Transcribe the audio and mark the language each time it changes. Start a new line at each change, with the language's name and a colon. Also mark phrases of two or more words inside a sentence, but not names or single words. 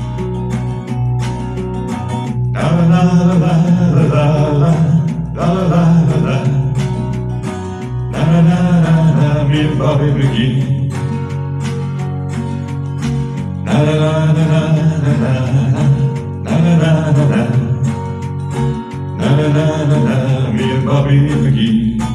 English: La la la la la la la la la la, na na na na, me and Bobby McGee. Na na na na na na na na na na, me and Bobby McGee.